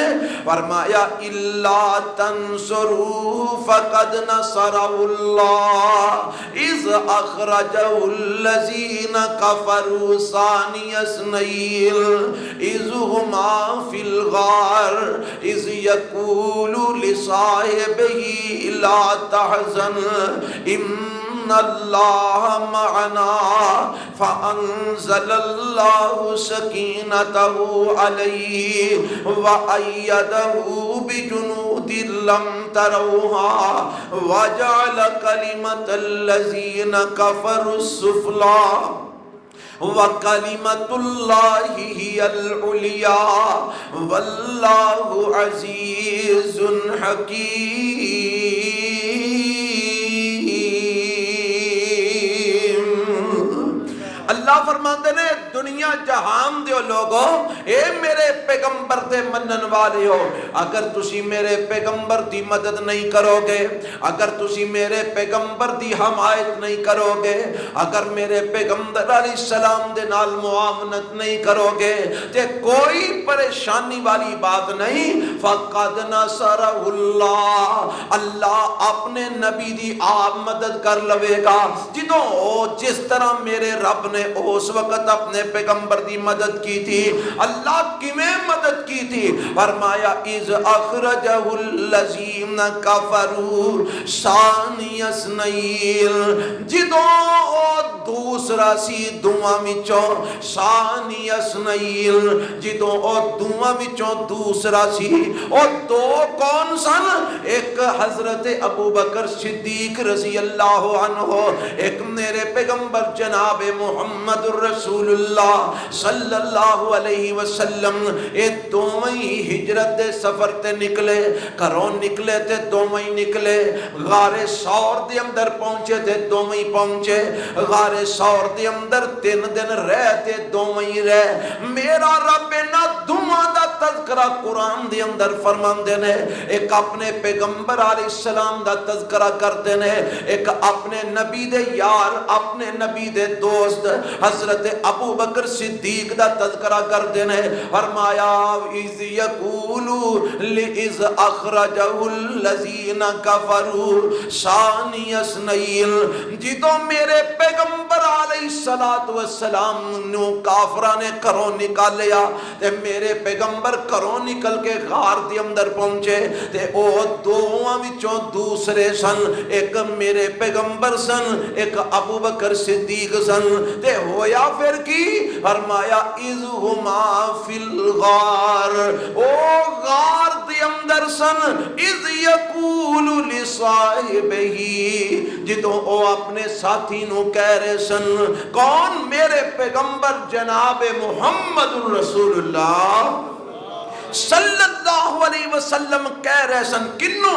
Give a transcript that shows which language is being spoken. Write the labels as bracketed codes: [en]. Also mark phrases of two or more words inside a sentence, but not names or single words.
[ar] فرمایا الا تنصروا فقد نصرہ اللہ اذ اخرجہ الذین کفروا ثانی اثنین اذ ہما فی الغار اذ یقول لصاحبہ لا تحزن ان اللہ معنا فانزل اللہ سکینتہ علیہ وأیدہ بجنود لم تروها وجعل کلمۃ الذین کفروا السفلی وَكَلِمَةُ اللَّهِ هِيَ الْعُلْيَا وَاللَّهُ عَزِيزٌ حَكِيمٌ۔ [pa] اللہ فرماتے نے دنیا جہان دیو لوگو، اے میرے پیغمبر دے منن والے ہو، اگر تسی میرے پیغمبر دی مدد نہیں کرو گے، اگر تسی میرے پیغمبر دی حمایت نہیں کرو گے، اگر میرے پیغمبر [ar] علیہ السلام [pa] دے نال معاونت نہیں کرو گے تے کوئی پریشانی والی بات نہیں۔ [ar] فقد نصرہ اللہ، [pa] اللہ اپنے نبی دی آپ مدد کر لوے گا جدوں جس طرح میرے رب نے اس وقت اپنے پیغمبر دی مدد کی تھی۔ اللہ کیویں مدد کی تھی؟ فرمایا [ar] اذ اخرجہ الذین کفروا ثانی اثنین، [pa] جدوں دوسرا سی دوواں وچوں [ar] ثانی اثنین، [pa] جدوں او دوواں وچوں دوسرا سی، او دو کون سن؟ ایک حضرت ابو بکر صدیق [ar] رضی اللہ عنہ، [pa] ایک میرے پیغمبر جناب محمد الرسول اللہ [ar] صلی اللہ علیہ وسلم۔ [pa] اے دوویں ہجرت دے سفر تے نکلے، گھروں نکلے تے دوویں نکلے، غار ثور دے اندر پہنچے تے دوویں پہنچے، غار ثور دے اندر 3 دن رہ تے دوویں رہ۔ میرا رب نہ دوواں دا تذکرہ قرآن دے اندر فرماندے نے، ایک اپنے پیغمبر [ar] علیہ السلام [pa] دا تذکرہ کرتے نے، ایک اپنے نبی دے یار بار اپنے نبی دے دوست حضرت ابو بکر صدیق دا تذکرہ کردے نے، فرمایا اذ [ar] یقولو لئذ اخرجہ الذین کفروا ثانی اثنین، [pa] جدوں میرے پیغمبر [ar] علیہ السلام [pa] نو کافراں نے گھروں نکالیا تے میرے پیغمبر گھروں نکل کے غار دے اندر پہنچے تے او دوواں وچوں دوسرے سن، ایک میرے پیغمبر سن، ایک ابو بکر صدیق سن، تے ہویا پھر کی؟ فرمایا [ar] اذ ہما فی الغار، [pa] او غار دے اندر سن، [ar] اذ یقول لصاحبہ، [pa] جدوں او اپنے ساتھی نو کہہ رہے سن، کون؟ میرے پیغمبر جناب محمد الرسول اللہ [ar] صلی اللہ علیہ وسلم [pa] کہہ رہے سن، کنوں؟